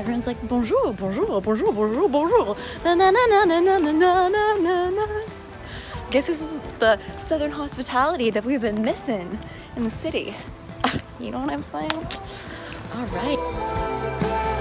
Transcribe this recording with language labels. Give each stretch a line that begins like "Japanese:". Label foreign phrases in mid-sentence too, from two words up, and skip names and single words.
English: Everyone's like,
French: bonjour, bonjour, bonjour, bonjour, bonjour. Na na na na na na na na na na.
English: Guess this is the southern hospitality that we've been missing in the city. You know what I'm saying? All right.